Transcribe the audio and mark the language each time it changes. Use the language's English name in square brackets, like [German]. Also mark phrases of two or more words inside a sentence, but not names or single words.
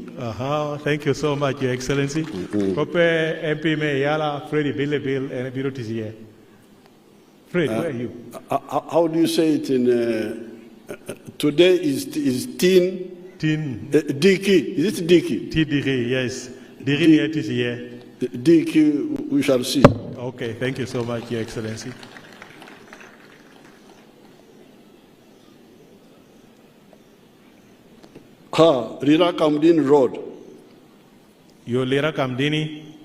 [English] Thank you so much, Your Excellency. MP me IARA, Freddy Bill, and Birot is here. Fred, where are you? How do you say it in... today is Tin... Diki. Is it Diki? Diki, yes. Diki is here. Diki, we shall see. Okay, thank you so much, Your Excellency. Lira Kamdini Road. Your Lira Kamdini?